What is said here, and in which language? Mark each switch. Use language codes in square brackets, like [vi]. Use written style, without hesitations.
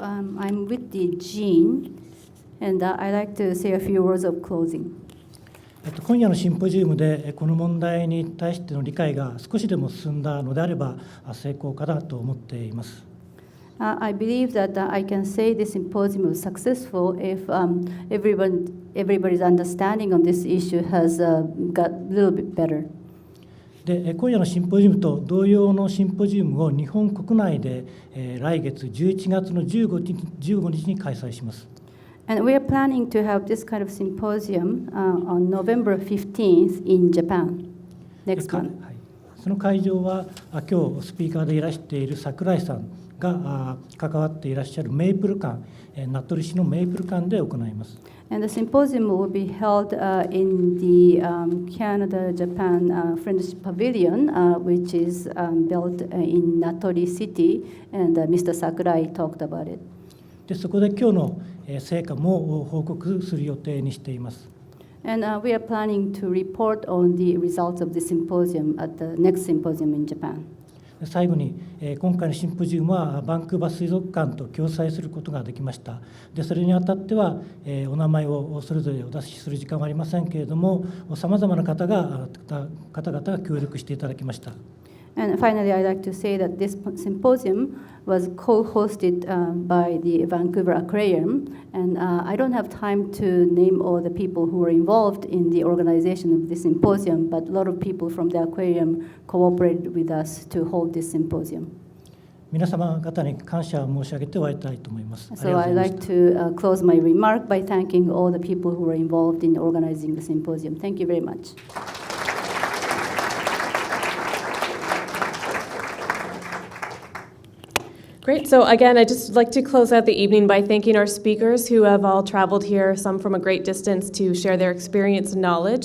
[en] I'm with the Jean, and I'd like to say a few words of closing. [ja] 今夜のシンポジウムでこの問題に対しての理解が少しでも進んだのであれば成功かなと思っています。 [en] I believe that I can say this symposium was successful if everybody's understanding on this issue has got a little bit better. [ja] で今夜のシンポジウムと同様のシンポジウムを日本国内で来月11月の15日に開催します。 [en] And we are planning to have this kind of symposium on November 15th in Japan next month. [ja] その会場は今日スピーカーでいらしている櫻井さんが関わっていらっしゃるメイプル館、名取市のメイプル館で行います。 [en] And the symposium will be held in the Canada-Japan Friendship Pavilion, which is built in Natori City, and Mr. Sakurai talked about it. [ja] でそこで今日の成果も報告する予定にしています。 [en] And we are planning to report on the results of the symposium at the next symposium in Japan. [ja] 最後に、今回のシンポジウムはバンクーバー水族館と共催することができました。でそれにあたっては、お名前をそれぞれお出しする時間はありませんけれども、さまざまな方々が協力していただきました。 [en] And finally, I'd like to say that this symposium was co-hosted by the Vancouver Aquarium, and I don't have time to name all the people who were involved in the organization of this symposium, but a lot of people from the aquarium cooperated with us to hold this symposium. [ja] 皆様方に感謝を申し上げて終わりたいと思います。あり [en] So [ja] がとうござ [en] I'd [ja] いました [en] like to close my remark by thanking all the people who were involved in organizing the symposium. Thank you very much. Great. So again, I'd just like to close out the evening by thanking our speakers who have all traveled here, some from a great distance, to share their experience and knowledge.